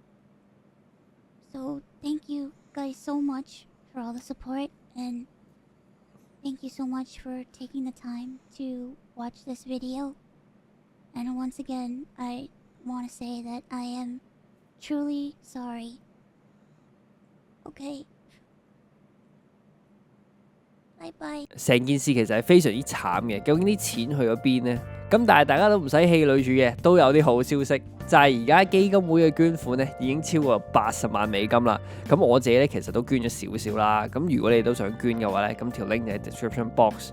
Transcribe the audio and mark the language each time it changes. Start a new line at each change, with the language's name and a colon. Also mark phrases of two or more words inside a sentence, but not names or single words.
English: So thank you guys so much for all the support, and thank you so much for taking the time to watch this video. And once again, I want to say that I am truly sorry. Okay. Bye bye.
Cantonese: 成件事其實係非常之慘嘅，究竟啲錢去咗邊呢？咁但係大家都唔使氣餒住嘅，都有啲好消息，就係而家基金會嘅捐款咧已經超過80萬美金啦。咁我自己咧其實都捐咗少少啦。咁如果你都想捐嘅話咧，咁條 link 喺
English: description box。